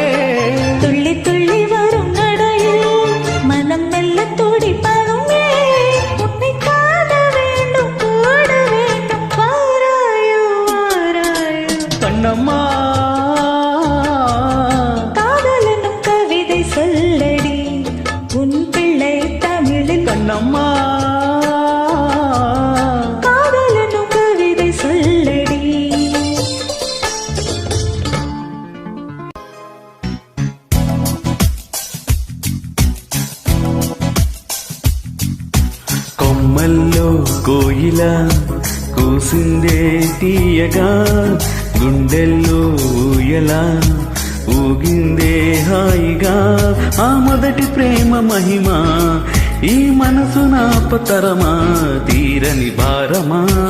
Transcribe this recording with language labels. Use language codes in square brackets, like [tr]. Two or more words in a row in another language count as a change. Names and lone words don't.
[ta] துள்ளி துள்ளி வரும் நடையில் மனம் மெல்ல துடிப்பதுமே உன்னை காண வேண்டும் கூட வேண்டும் வாராயோ வாராயோ கண்ணம்மா காதல் என்னும் கவிதை சொல்லடி உன் பிள்ளை தமிழில் கண்ணம்மா காதல் என்னும் கவிதை சொல்லடி. [te] కొమ్మల్లో కోయిల కూసిందే తీయగా గుండెల్లో ఊయలా ఊగిందే హాయిగా ఆ మొదటి ప్రేమ మహిమ ఈ మనసు నాపతరమా తీరని భారమా